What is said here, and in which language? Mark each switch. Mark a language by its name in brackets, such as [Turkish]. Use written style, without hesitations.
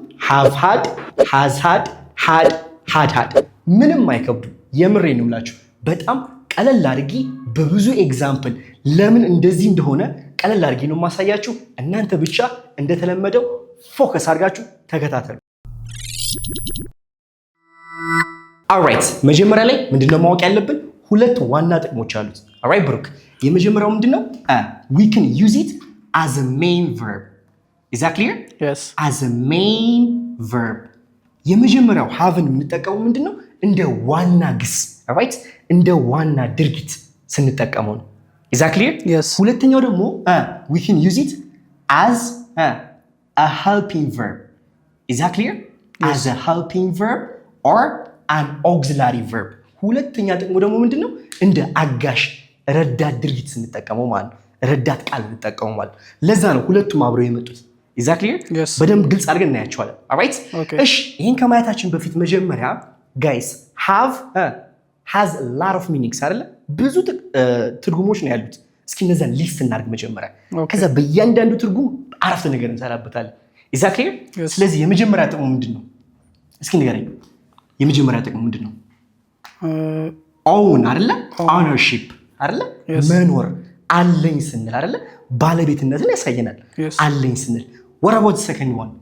[English] have had, has had, had, [Amharic] had ምንም አይከብዱ። የምሬ ነው የምላችሁ። በጣም ቀለል አድርጊ በብዙ ኤግዛምፕል ለምን እንደዚህ እንደሆነ ቀለል አድርጊ ነው ማሳያችሁ። እናንተ ብቻ እንደተለመደው ፎከስ አድርጋችሁ ተከታተሉ። alright መጀመሪያ ላይ ምንድነው ማወቅ ያለብን? ሁለት ዋና ጥቅሞች አሉት። alright ብሩክ፣ የመጀመሪያው ምንድነው? [English] we can use it as a main verb. Is that clear? Yes. As a main verb. [Amharic] የመጀመሪያው haveን የምንጠቀመው ምንድነው? እንደ ዋና ግስ፣ alright? እንደ ዋና ድርጊት ስንጠቀመው ነው። [English] Is that clear? Yes. [Amharic] ሁለተኛው ደግሞ [English] we can use it as a helping verb. Is that clear? Yes. As a helping verb or an auxiliary verb. [Amharic] ሁለተኛ ጥቅሙ ደግሞ ምንድነው? እንደ አጋሽ ረዳት ድርጊት ስንጠቀመው ማለት ነው። ረዳት ቃል እንጠቀመው ማለት ነው። ለዛ ነው ሁለቱም አብረው የመጡት። [English] Is that clear? Yes. [Amharic] በደንብ ግልጽ አድርገን እናያቸዋለን። alright? [English] Okay. [Amharic] እሺ ይሄን ከማየታችን በፊት መጀመሪያ [English] guys have has a lot of meanings [Amharic] አይደለ? ብዙ ትርጉሞች ነው ያሉት። እስኪ እነዛን ሊስት እናድርግ መጀመሪያ። ከዛ በእያንዳንዱ ትርጉም አረፍተ ነገር እንሰራበታለን። [English] Is that clear? Yes. [Amharic] ስለዚህ የመጀመሪያ ጥቅሙ ምንድነው? እስኪ ንገረኝ። የመጀመሪያ ጥቅሙ ምንድነው? own አይደለ? ownership አይደለ? መኖር አለኝ ስንል አይደለ? ባለቤትነትን ያሳየናል። አለኝ ስንል [English] what about the second one?